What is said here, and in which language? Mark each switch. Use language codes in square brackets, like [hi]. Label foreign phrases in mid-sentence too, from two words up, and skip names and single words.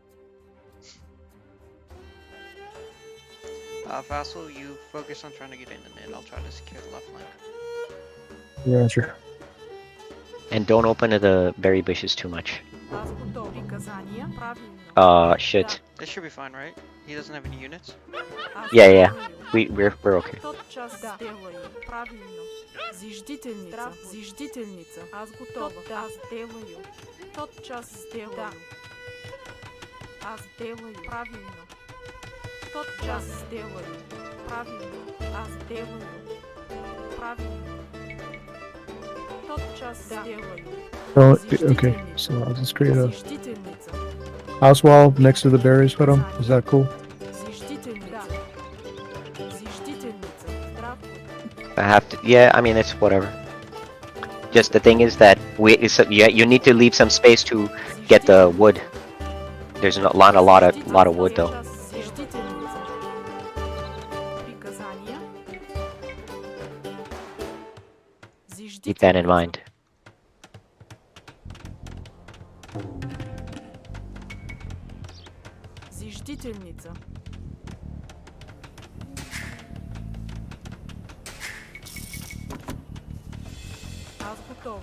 [en] Vassal, you focus on trying to get in the mid. I'll try to secure the left flank. Roger. And don't open to the berry bushes too much. Shit. This should be fine, right? He doesn't have any units. Yeah. We're okay. [ru] Тотчас сделаю. Правильно. Зиждительница. Зиждительница. Аз готова. Да. Аз делаю. Тотчас сделаю. Да. Аз делаю. Правильно. Тотчас сделаю. Правильно. Аз делаю. Правильно. Тотчас сделаю. [en] Oh, okay. So I'll just create a house wall next to the berries. Put them. Is that cool? I have to. Yeah, I mean it's whatever. Just the thing is that you need to leave some space to get the wood. There's a lot of wood though. Keep that in mind. [ru] Зиждительница. Аз готова.